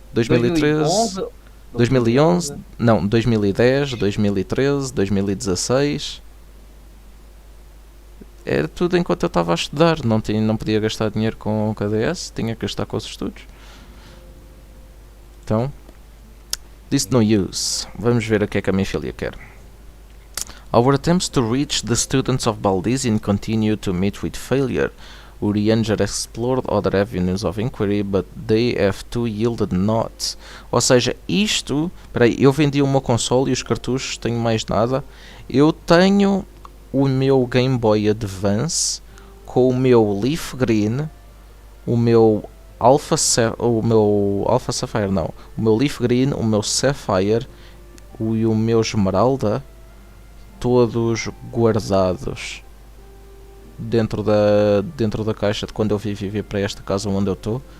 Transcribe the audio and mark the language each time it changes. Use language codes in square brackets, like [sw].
[pt] 2013, 2011, não, 2010, 2013, 2016. Era tudo enquanto eu estava a estudar. Não podia gastar dinheiro com o KDS, tinha que gastar com os estudos. Então, [en] this no use. [pt] Vamos ver o que é que a minha filha quer. [en] Our attempts to reach the students of Baldesion continue to meet with failure. Urianger explored other avenues of inquiry, but they have too yielded not. [pt] Ou seja, isto... Peraí, eu vendi o meu console e os cartuchos, tenho mais nada. Eu tenho o meu Game Boy Advance com o meu Leaf Green, o meu Alpha Sapphire não, o meu Leaf Green, o meu Sapphire e o meu Esmeralda, todos guardados dentro da caixa de quando eu vim viver para esta casa onde eu estou.